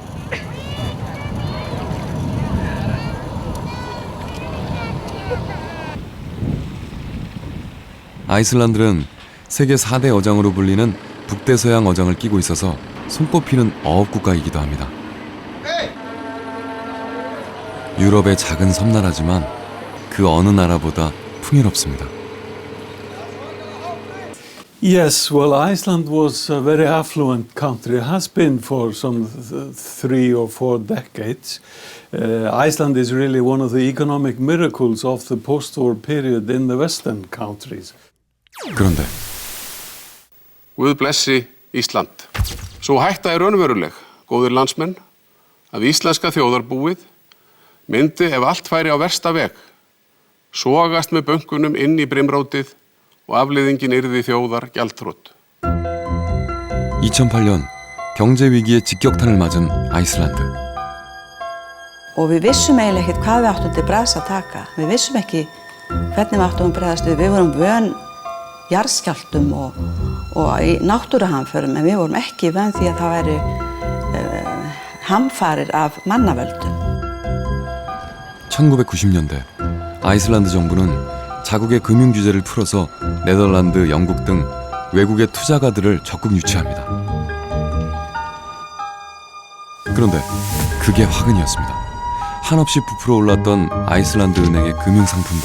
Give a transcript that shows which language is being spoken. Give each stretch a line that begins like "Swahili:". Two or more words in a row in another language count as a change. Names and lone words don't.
Korean: 아이슬란드는 세계 4대 어장으로 불리는 북대서양 어장을 끼고 있어서 손꼽히는 어업 국가이기도 합니다. 유럽의 작은 섬나라지만 그 어느 나라보다 풍요롭습니다.
English: Yes, well, Iceland was a very affluent country. It has been for some 3 or 4 decades. Iceland is really one of the economic miracles of the post-war period in the Western countries.
Korean: 그런데
Icelandic: Guð blessi Ísland. Sú hætta er raunveruleg, góðir landsmenn, að íslenska þjóðarbúið myndi ef allt færi á versta veg, sogast með bönkunum inn í brimrótið og afleiðingin yrði þjóðar gjaldþrot.
Korean: 2008년 경제 위기의 직격탄을 맞은 아이슬란드.
Icelandic: Og við vissum eiginlega ekkert hvað við áttum til bragðs að taka. Við vissum ekki hvernig við áttum að bregðast við. Við vorum vön jarðskjálftum og í náttúruhamförum, en við vorum ekki vön því að það væri hamfarir af mannavöldum.
Korean: 1990년대 아이슬란드 정부는 자국의 금융 규제를 풀어서 네덜란드, 영국 등 외국의 투자가들을 적극 유치합니다. 그런데 그게 화근이었습니다. 한없이 부풀어 올랐던 아이슬란드 은행의 금융 상품들.